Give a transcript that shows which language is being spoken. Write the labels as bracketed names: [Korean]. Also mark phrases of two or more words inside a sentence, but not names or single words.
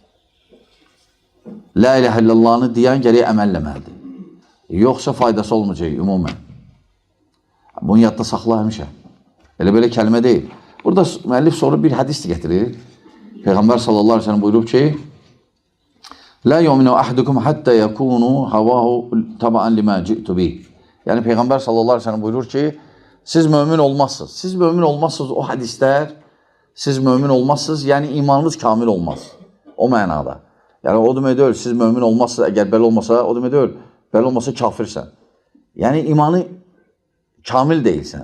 [Arabic] لا إله إلا اللهını [Azerbaijani] deyən gərək əməl eləməlidir. Yoxsa faydası olmayacaq ümumən. Bunu yadda saxla həmişə. Elə belə kəlmə deyil. Burada müəllif sonra bir hədis gətirir. [Arabic] Peyğəmbər صلى الله عليه وسلم [Azerbaijani] buyurub ki, [Arabic] لا يؤمن أحدكم حتى يكون هواه تبعا لما جئت به. [Azerbaijani] Yəni Peyğəmbər [Arabic] صلى الله عليه وسلم [Azerbaijani] buyurur ki, siz mömin olmazsınız. Siz mömin olmazsınız o hədislər, siz mömin olmazsınız, yəni imanınız kamil olmaz. O mənada. Yəni o demək deyil, siz mömin olmazsınız, əgər belə olmasa, o demək deyil, belə olmasa kafirsən. Yəni imanı kamil deyilsən.